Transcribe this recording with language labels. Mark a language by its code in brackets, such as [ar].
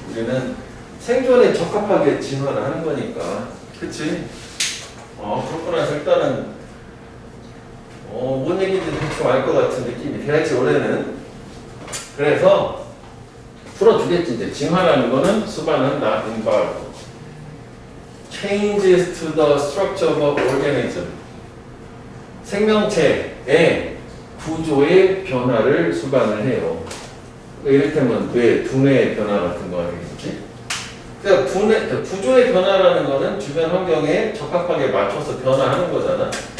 [ko] 우리는 생존에 적합하게 진화를 하는 거니까. 그치? 그렇구나 해서 일단은 뭔 얘기인지 대충 알 것 같은 느낌이 돼야지 올해는. 그래서 풀어주겠지. 이제 진화라는 거는 수반한다. [en] involve. changes to the structure of organism. [ko] 생명체의 구조의 변화를 수반을 해요. 이를테면 뇌, 두뇌의 변화 같은 거 아니겠지? 그러니까 구조의 변화라는 거는 주변 환경에 적합하게 맞춰서 변화하는 거잖아.